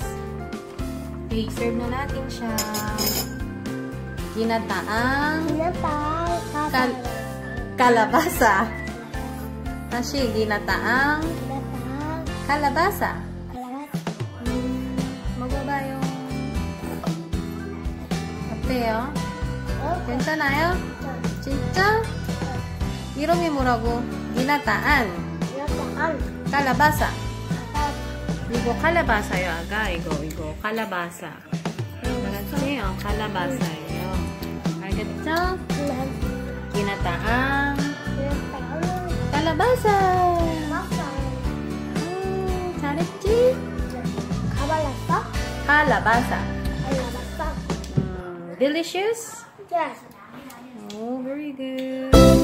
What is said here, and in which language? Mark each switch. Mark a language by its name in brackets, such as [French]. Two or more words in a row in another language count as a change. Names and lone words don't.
[Filipino] Okay, serve na natin siya. Ginataang kalabasa. Tashi, ginataang kalabasa. Magaba yung 어때요? [Korean] 괜찮아요? 진짜? 이름이 뭐라고? [Filipino] 기나따안 kalabasa. [Korean] 이거 칼라바사요, 아가. 이거 칼라바사. 알았지? 칼라바사예요. 알겠죠? [Filipino] 기나따ang kalabasa. [Korean] 잘했지? kalabasa. [English] Delicious? Yes. Oh, very good.